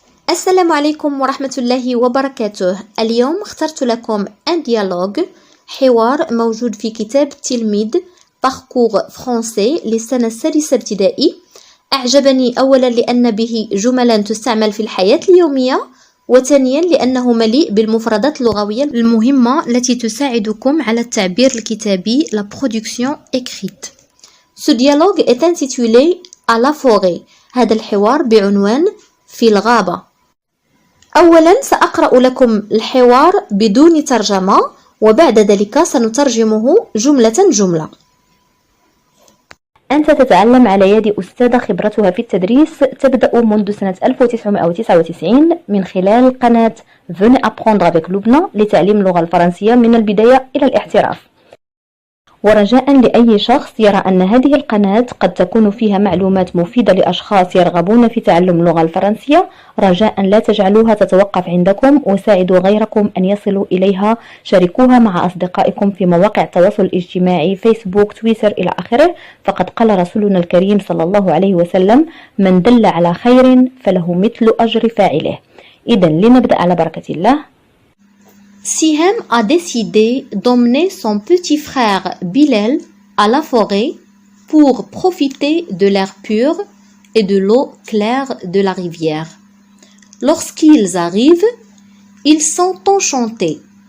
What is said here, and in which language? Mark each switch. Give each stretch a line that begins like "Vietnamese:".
Arabic: السلام عليكم ورحمة الله وبركاته. اليوم اخترت لكم un dialogue حوار موجود في كتاب تلميذ Parcours français للسنة السادسة ابتدائي. أعجبني أولا لأن به جملا تستعمل في الحياة اليومية، وثانيا لأنه مليء بالمفردات اللغوية المهمة التي تساعدكم على التعبير الكتابي la production écrite.
French: Ce dialogue est intitulé à la forêt.
Arabic: هذا الحوار بعنوان في الغابة. أولا سأقرأ لكم الحوار بدون ترجمة، وبعد ذلك سنترجمه جملة جملة. أنت تتعلم على يد أستاذة خبرتها في التدريس تبدأ منذ سنة 1999 من خلال قناة Venez apprendre avec Lubna لتعليم اللغة الفرنسية من البداية إلى الاحتراف. ورجاء لأي شخص يرى أن هذه القناة قد تكون فيها معلومات مفيدة لأشخاص يرغبون في تعلم اللغة الفرنسية، رجاء لا تجعلوها تتوقف عندكم وساعدوا غيركم أن يصلوا إليها. شاركوها مع أصدقائكم في مواقع التواصل الاجتماعي فيسبوك، تويتر إلى آخره. فقد قال رسولنا الكريم صلى الله عليه وسلم: من دل على خير فله مثل أجر فاعله. إذن لنبدأ على بركة الله.
French: Sihem a décidé d'emmener son petit frère Bilal à la forêt pour profiter de l'air pur et de l'eau claire de la rivière. Lorsqu'ils arrivent, ils sont enchantés.